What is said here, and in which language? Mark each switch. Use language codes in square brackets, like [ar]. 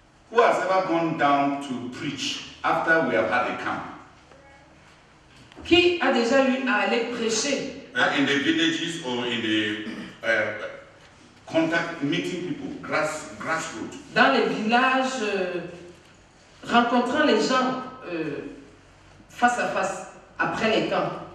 [en] Who has ever gone down to preach after we have had a camp? [fr] Qui a déjà eu à aller prêcher? [en] In the villages or in the contact meeting people, grassroots. [fr] Dans les villages, rencontrant les gens face à face, après les camps.